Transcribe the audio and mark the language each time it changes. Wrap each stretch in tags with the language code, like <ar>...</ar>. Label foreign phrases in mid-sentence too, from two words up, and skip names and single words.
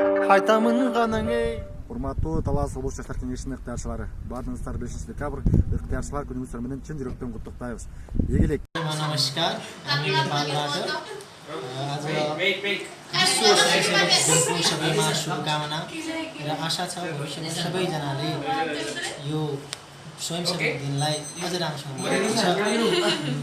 <ky>айтамын ғанаң ей. Урматтуу Талас облус жаштар кеңешинин ыктыярчылары, баарыңыздар 5 декабрь ыктыярчылар күнүңүздөр менен чын жүрөктөн куттуктайбыз. Ийгилик.</ky> <ne>नमस्कार, हामी नेपालबाट आज विश्व स्वयंसेवक दिनको सबैमा शुभकामना र आशा छ भविष्यमा सबैजनाले यो स्वयंसेवक दिनलाई अझ राम्रोसँग मनाउनुहुन्छ।</ne>